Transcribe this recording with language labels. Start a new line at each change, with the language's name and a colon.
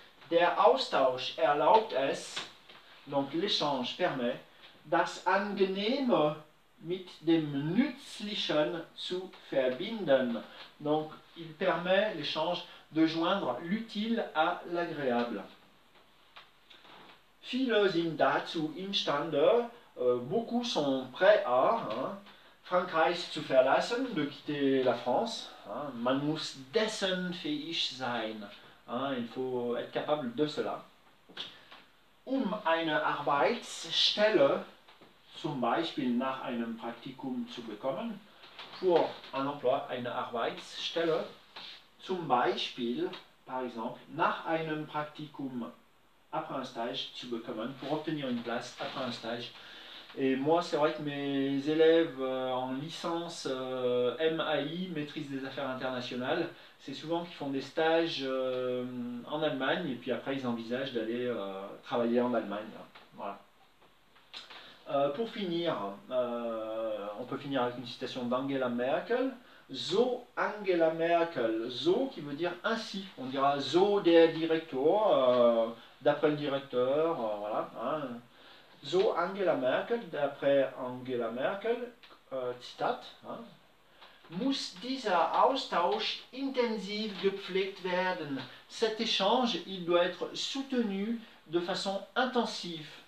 German: Der Austausch erlaubt es,
French: donc l'échange permet,
German: das Angenehme mit dem Nützlichen zu verbinden.
French: Donc, il permet l'échange de joindre l'utile à l'agréable.
German: Viele sind dazu imstande,
French: beaucoup sont prêts à, hein,
German: Frankreich zu verlassen,
French: de quitter la France.
German: Hein, man muss dessen fähig sein.
French: Hein, il faut être capable de cela.
German: Eine Arbeitsstelle, zum Beispiel nach einem Praktikum zu bekommen,
French: pour un emploi,
German: eine Arbeitsstelle, zum Beispiel,
French: par exemple,
German: nach einem Praktikum,
French: après un stage,
German: zu bekommen,
French: pour obtenir une place après un stage. Et moi, c'est vrai que mes élèves en licence MAI, maîtrise des affaires internationales, c'est souvent qu'ils font des stages en Allemagne et puis après ils envisagent d'aller travailler en Allemagne. Voilà. Pour finir, on peut finir avec une citation d'Angela Merkel. So Angela Merkel, so qui veut dire ainsi, on dira
German: so der Direktor,
French: d'après le directeur, voilà. Hein.
German: So Angela Merkel,
French: d'après Angela Merkel,
German: Zitat, hein, muss dieser Austausch intensiv gepflegt werden.
French: Cet échange, il doit être soutenu de façon intensive.